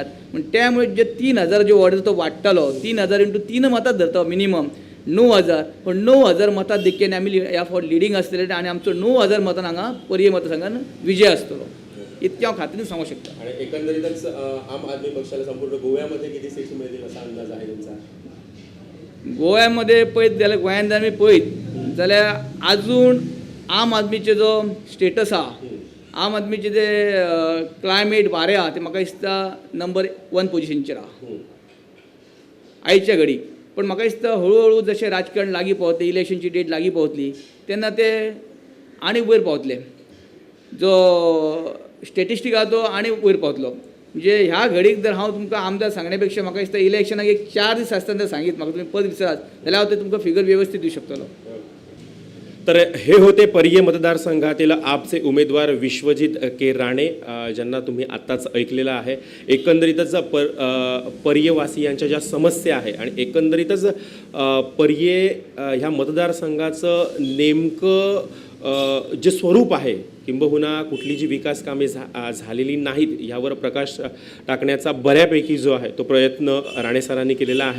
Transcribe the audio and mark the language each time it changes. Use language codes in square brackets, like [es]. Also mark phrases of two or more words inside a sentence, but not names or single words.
[kok] पूण त्यामुळे जे 3,000 जो ऑर्डर तो वाडटलो, 3,000 इंटू 3 मतां धरता मिनिमम 9,000. पण 9,000 मतां देखीन आमी ह्या फावट लिडींग आसतले आनी आमचो 9,000 मतां हांगा पर्ये मतदारसंघान विजय आसतलो. इतकें हांव खात्रीन सांगूंक शकता. [mr] आणि एकंदरीतच आम आदमी पक्षाला संपूर्ण गोव्यामध्ये किती सीट्स मिळतील असा अंदाज आहे तुमचा? [kok] गोव्यामध्ये पळयत जाल्यार गोंयांत आमी पळयत जाल्यार आजून आम आदमीचे जो स्टेटस आहा, आम आदमीचे जे क्लायमेट वारें आहा ते म्हाका दिसता नंबर 1 पोजिशनचेर आहा आयच्या घडीक. पण म्हाका दिसता हळू जशें राजकारण लागीं पावतलें, इलेक्शनची डेट लागीं पावतली तेन्ना ते आनी वयर पावतले. जो स्टॅटिस्टीक आहा तो आनी वयर पावतलो. म्हणजे ह्या घडीक जर हांव तुमकां आमदार सांगण्या पेक्षा म्हाका दिसता इलेक्शनाक एक 4 दीस आसतना जर सांगीत म्हाका तुमी पद विचारात जाल्यार हांव ते तुमकां फिगर व्यवस्थीत दिवं शकतलो. [mr] तर हे होते पर्ये मतदारसंघातील आपचे उमेदवार विश्वजित के राणे, ज्यांना तुम्ही आत्ताच ऐकलेलं आहे. एकंदरीतच पर्येवासियांच्या ज्या समस्या आहे आणि एकंदरीतच पर्ये ह्या मतदारसंघाचं नेमकं जे स्वरूप आहे, किंबहुना कुठली जी विकास कामे झालेली नाहीत ह्यावर प्रकाश टाकण्याचा बऱ्यापैकी जो आहे तो प्रयत्न राणे सरांनी केलेला आहे.